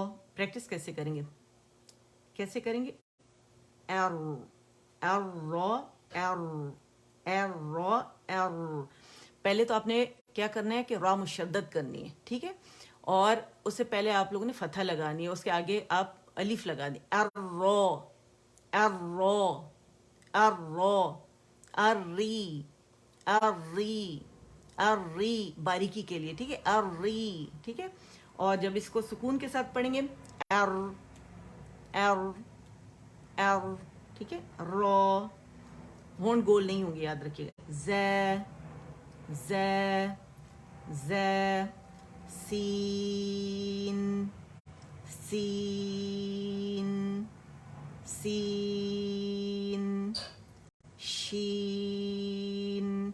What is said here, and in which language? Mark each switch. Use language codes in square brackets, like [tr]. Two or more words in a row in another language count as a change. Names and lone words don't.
[ur] پریکٹس کیسے کریں گے, کیسے کریں گے, ار, ار, رو, ار, ار, رو, ار. پہلے تو آپ نے کیا کرنا ہے کہ را مشدد کرنی ہے. ٹھیک ہے, اور اس سے پہلے آپ لوگوں نے فتحہ لگانی ہے, اس کے آگے آپ الف لگا دیں. ار, رو, ار, رو, ار, رو, ار, ری, ار, ری, ار, ری, باریکی کے لیے. ٹھیک ہے, ار, ری. ٹھیک ہے, اور جب اس کو سکون کے ساتھ پڑھیں گے, ار, ار, ار. ٹھیک ہے, رو, ہونٹ گول نہیں ہوں گے, یاد رکھیے گا. ز, ز, ز, سین, سین, سین, شین.